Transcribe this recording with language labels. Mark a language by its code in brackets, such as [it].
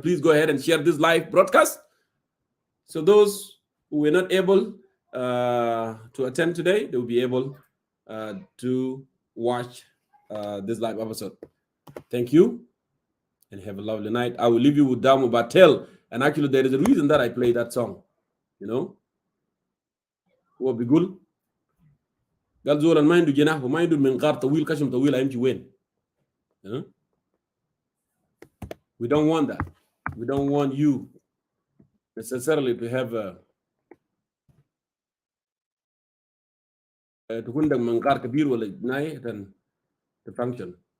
[en] Please go ahead and share this live broadcast. So those who were not able to attend today, they will be able to watch this live episode. Thank you and have a lovely night. I will leave you with Damu Batel. And actually, there is a reason that I play that song. What be good? [ar] قال زول ما عنده جناح وما عنده منقار طويل كشم طويل هيمشي وين؟ [en] We don't want that. We don't want you necessarily to have [ar] تكون عندك منقار كبير ولا جناي [en] to function.